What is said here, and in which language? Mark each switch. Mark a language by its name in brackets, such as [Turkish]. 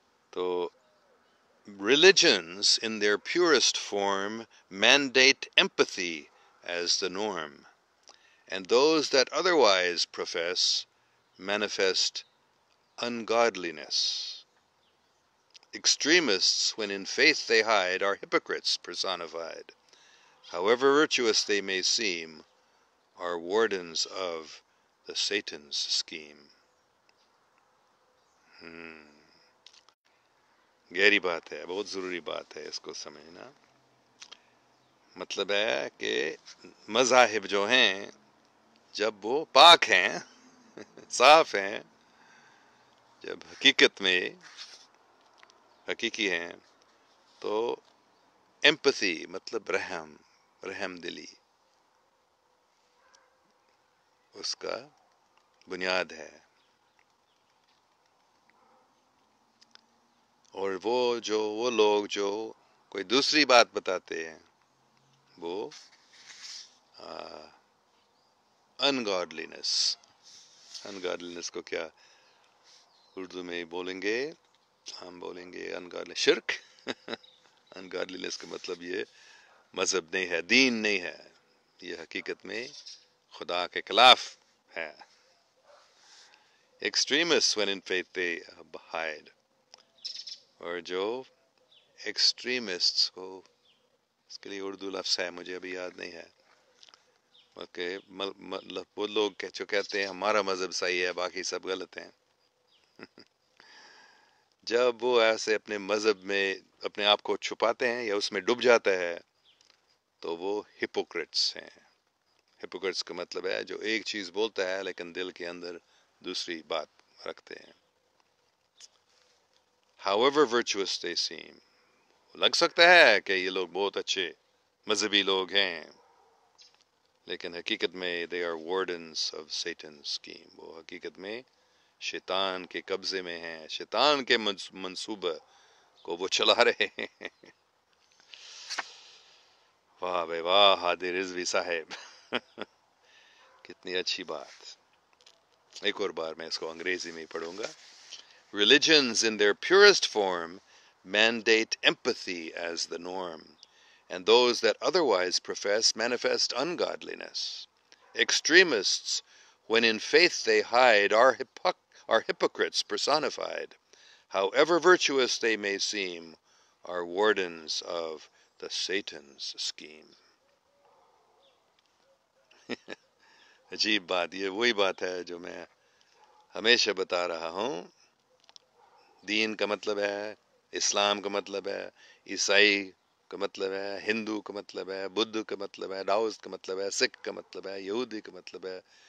[English] तो religions in their purest form mandate empathy as the norm, and those that otherwise profess manifest ungodliness. Extremists, when in faith they hide, are hypocrites personified. However virtuous they may seem, are wardens of the Satan's scheme. [Hindi] गहरी बात है, बहुत ज़रूरी बात है इसको समझना. मतलब है कि मज़ाहिब जो हैं जब वो पाक हैं, साफ हैं, जब हकीकत में हकीकी हैं, तो एम्पैथी मतलब रहम दिली उसका बुनियाद है. और वो लोग जो कोई दूसरी बात बताते हैं वो अनगॉडलीनेस को क्या उर्दू में बोलेंगे, हम बोलेंगे अनगॉडली शिर्क. अनगॉडलीनेस का मतलब ये मजहब नहीं है, दीन नहीं है, ये हकीकत में खुदा के खिलाफ है. [English] Extremists when in faith they hide. [Hindi] और जो extremists को, इसके लिए उर्दू लफ्ज़ है मुझे अभी याद नहीं है, ओके, मतलब वो लोग जो कहते हैं हमारा मजहब सही है बाकी सब गलत हैं. जब वो ऐसे अपने मजहब में अपने आप को छुपाते हैं या उसमें डूब जाता है तो वो हिपोक्रेट्स हैं. हिपोक्रेट्स का मतलब है जो एक चीज़ बोलता है लेकिन दिल के अंदर दूसरी बात रखते हैं. [English] However virtuous they seem, [Hindi] लग सकता है कि ये लोग बहुत अच्छे मजहबी लोग हैं, लेकिन हकीकत में [English] they are wardens of Satan's scheme. [Hindi] वो हकीकत में शैतान के कब्जे में हैं, शैतान के मंसूबे को वो चला रहे हैं. वाह बे वाह हादी रिजवी साहेब. कितनी अच्छी बात. एक और बार मैं इसको अंग्रेजी में पढ़ूंगा. [English] Religions in their purest form mandate empathy as the norm, and those that otherwise profess manifest ungodliness. Extremists, when in faith they hide, are hypocrites personified. However virtuous they may seem, are wardens of the Satan's scheme. [Hindi] अजीब बात, ये वही बात है जो मैं हमेशा बता रहा हूँ. दीन का मतलब है, इस्लाम का मतलब है, ईसाई का मतलब है, हिंदू का मतलब है, बुद्ध का मतलब है, दाऊद का मतलब है, सिख का मतलब है, यहूदी का मतलब है.